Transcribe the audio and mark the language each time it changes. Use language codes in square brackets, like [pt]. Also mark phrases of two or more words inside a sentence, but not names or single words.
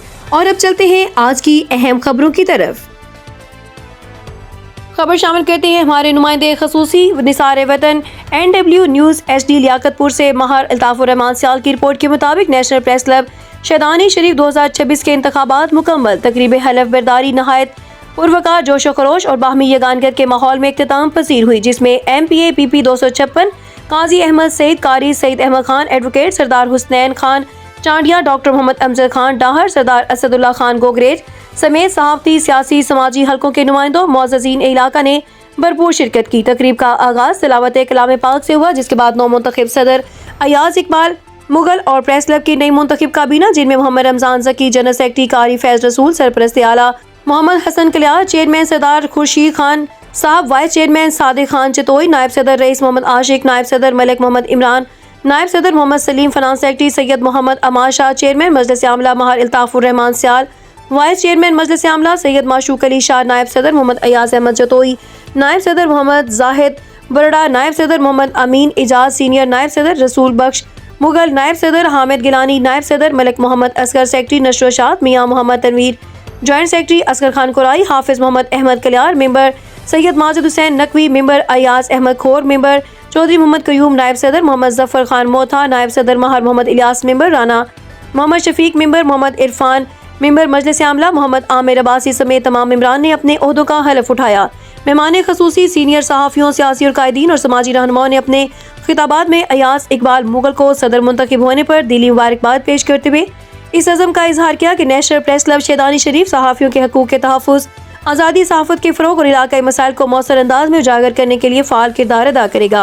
[ur] اور اب چلتے ہیں آج کی اہم خبروں کی طرف۔ خبر شامل کرتے ہیں ہمارے نمائندے خصوصی نثار وطن NW نیوز HD لیاقت پور سے ماہر الطاف الرحمان سیال کی رپورٹ کے مطابق نیشنل پریس کلب شیدانی شریف 2026 کے انتخابات مکمل. تقریب حلف برداری نہایت پروقار جوش و خروش اور باہمی یگانگر کے ماحول میں اختتام پسیر ہوئی، جس میں MPA PP 256 قاضی احمد سعید، قاری سعید احمد خان، ایڈووکیٹ سردار حسنین خان چانڈیا، ڈاکٹر محمد امجد خان ڈاہر، سردار اسد اللہ خان گوگریز سمیت صحافتی سیاسی سماجی حلقوں کے نمائندوں معززین علاقہ نے بھرپور شرکت کی. تقریب کا آغاز تلاوت کلام پاک سے ہوا، جس کے بعد نو منتخب صدر ایاز اقبال مغل اور پریس کلب کی نئی منتخب کابینہ، جن میں محمد رمضان ذکی, [en] general secretary [ur] قاری فیض رسول، سرپرست اعلیٰ محمد حسن کلیار، چیئرمین سردار خورشید خان صاحب، وائس چیئرمین صادق خان چتوئی، نائب صدر رئیس محمد عاشق، نائب صدر ملک محمد عمران، نائب صدر محمد سلیم, [en] finance secretary [ur] سید محمد عمار شاہ، چیئرمین مجلس عاملہ ماہر الطاف الرحمان سیال، وائس چیئرمین مجلس عاملہ سید معشوق علی شاہ، نائب صدر محمد ایاز احمد جتوئی، نائب صدر محمد زاہد بڑڑا، نائب صدر محمد امین اعجاز سینئر, نائب صدر رسول بخش مغل، نائب صدر حامد گیلانی، نائب صدر ملک محمد اصغر، سیکرٹری نشر شاد میاں محمد تنویر, [en] joint secretary [ur] اصغر خان قرائی، حافظ محمد احمد کلیار، ممبر سید ماجد حسین نقوی، ممبر ایاز احمد کھور، ممبر چوہدری محمد قیوم، نائب صدر محمد ظفر خان موتھا، نائب صدر مہر محمد الیاس، ممبر رانا محمد شفیق، ممبر محمد عرفان، ممبر مجلس عاملہ محمد عامر عباسی سمیت تمام ممبران نے اپنے عہدوں کا حلف اٹھایا. مہمان خصوصی سینئر صحافیوں، سیاسی اور قائدین اور سماجی رہنماؤں نے اپنے خطابات میں ایاز اقبال مغل کو صدر منتخب ہونے پر دلی مبارکباد پیش کرتے ہوئے اس عزم کا اظہار کیا کہ نیشنل پریس کلب شیدانی شریف صحافیوں کے حقوق کے تحفظ، آزادی صحافت کے فروغ اور علاقائی مسائل کو موثر انداز میں اجاگر کرنے کے لیے فال کردار ادا کرے گا.